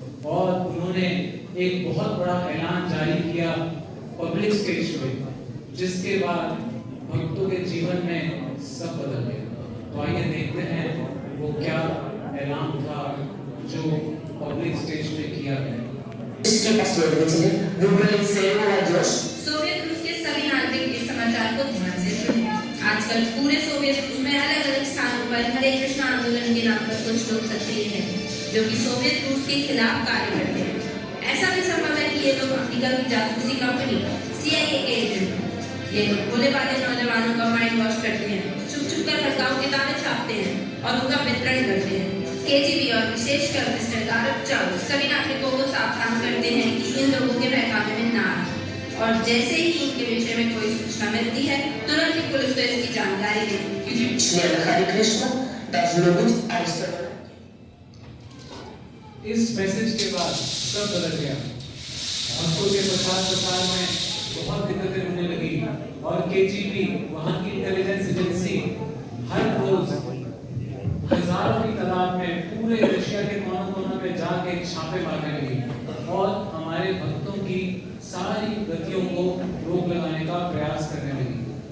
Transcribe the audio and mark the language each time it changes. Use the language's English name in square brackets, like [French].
[Hindi] और उन्होंने एक बहुत बड़ा ऐलान जारी किया पब्लिक स्टेज पे, जिसके बाद भक्तों के जीवन में सब बदल गया। तो आइए देखते हैं वो क्या ऐलान था जो पब्लिक स्टेज पे किया गया। इसके [Russian] последователи выбрали целью молодежь. [Hindi] सोवियत रूस के सभी नागरिक इस समाचार को ध्यान से सुने। आजकल पूरे सोवियत रूस में अलग अलग स्थानों पर हरे कृष्ण आंदोलन के नाम पर कुछ लोग सक्रिय हैं, जो कि सोवियत रूस के खिलाफ कार्य करते हैं। ऐसा भी संभव है कि ये लोग अमेरिका की जासूसी कंपनी CIA के एजेंट हैं। ये लोग भोले भाले नौजवानों का माइंड वॉश करते हैं, छुप छुप कर भड़काऊ किताबें छापते हैं और उनका वितरण करते हैं। KGB और विशेषकर मिस्टर गारब चाउ सभी नागरिकों को सावधान करते हैं कि इन लोगों के बहकावे में ना आए, और जैसे ही इनके विषय में कोई सूचना मिलती है तुरंत ही पुलिस को इसकी जानकारी दे, क्योंकि [Russian] Члены Харе Кришна должны быть арестованы. [Hindi] इस मैसेज के बाद सब बदल गया। भक्तों के प्रचार प्रसार में बहुत दिक्कतें होने लगी और KGB, वहाँ की इंटेलिजेंस एजेंसी, हर रोज हजारों की तादाद में पूरे रशिया के कोने-कोने में जाके छापे मारने लगी और हमारे भक्तों की सारी गतियों को रोक लगाने का प्रयास करने लगी।